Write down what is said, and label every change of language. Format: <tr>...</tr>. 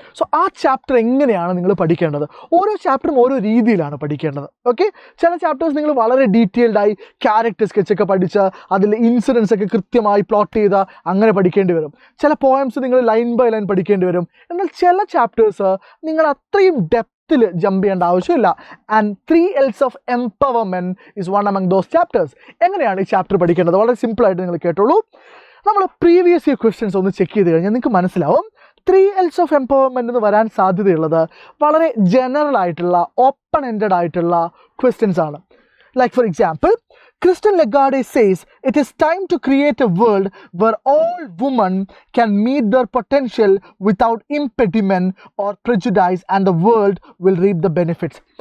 <ml>So ആ chapter എങ്ങനെയാണ് നിങ്ങൾ പഠിക്കേണ്ടത്? ഓരോ ചാപ്റ്ററും ഓരോ രീതിയിലാണ് പഠിക്കേണ്ടത്. ഓക്കെ, ചില ചാപ്റ്റേഴ്സ് നിങ്ങൾ വളരെ ഡീറ്റെയിൽഡായി ക്യാരക്ടർ സ്കെച്ചൊക്കെ പഠിച്ച് അതിൽ ഇൻസിഡൻസ് ഒക്കെ കൃത്യമായി പ്ലോട്ട് ചെയ്ത് അങ്ങനെ പഠിക്കേണ്ടി വരും. ചില പോയംസ് നിങ്ങൾ ലൈൻ ബൈ ലൈൻ പഠിക്കേണ്ടി വരും. എന്നാൽ ചില ചാപ്റ്റേഴ്സ് നിങ്ങൾ അത്രയും ഡെപ്തിൽ ജമ്പ് ചെയ്യേണ്ട ആവശ്യമില്ല.</ml> <en>And 3 L's of Empowerment is one among those chapters.</en> <ml>എങ്ങനെയാണ് ഈ ചാപ്റ്റർ പഠിക്കേണ്ടത്? വളരെ സിമ്പിളായിട്ട് നിങ്ങൾ കേട്ടോളൂ. നമ്മൾ പ്രീവിയസ് ഇയർ ക്വസ്റ്റ്യൻസ് ഒന്ന് ചെക്ക് ചെയ്ത് കഴിഞ്ഞാൽ നിങ്ങൾക്ക് മനസ്സിലാവും 3 L's of Empowerment എന്ന് വരാൻ സാധ്യതയുള്ളത് വളരെ ജനറൽ ആയിട്ടുള്ള, ഓപ്പൺ എൻഡഡ് ആയിട്ടുള്ള ക്വസ്റ്റ്യൻസ് ആണ്.</ml> <en>Like for example, Christian Legade says it is time to create a world where all women can meet their potential without impediment or prejudice and the world will reap the benefits.</en>